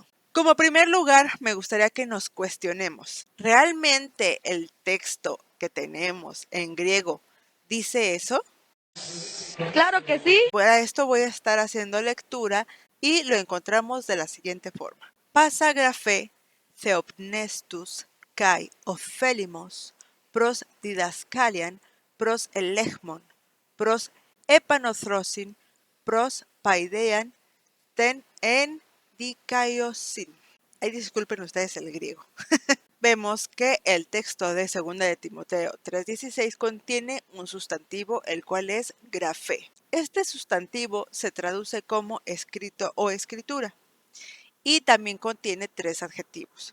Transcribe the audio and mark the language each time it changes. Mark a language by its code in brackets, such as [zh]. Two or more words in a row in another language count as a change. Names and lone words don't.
[es] Como primer lugar, me gustaría que nos cuestionemos, ¿realmente el texto que tenemos en griego dice eso? Claro que sí. Para esto voy a estar haciendo lectura y lo encontramos de la siguiente forma. [el] πᾶσα γραφὴ θεόπνευστος καὶ ὠφέλιμος πρὸς διδασκαλίαν πρὸς ἐλεγμόν πρὸς ἐπανόρθωσιν πρὸς παιδείαν τὴν ἐν δικαιοσύνῃ. [es] Ay, disculpen ustedes el griego. Vemos que el texto de 2 de Timoteo 3:16 contiene un sustantivo, el cual es grafé. Este sustantivo se traduce como escrito o escritura y también contiene 3 adjetivos.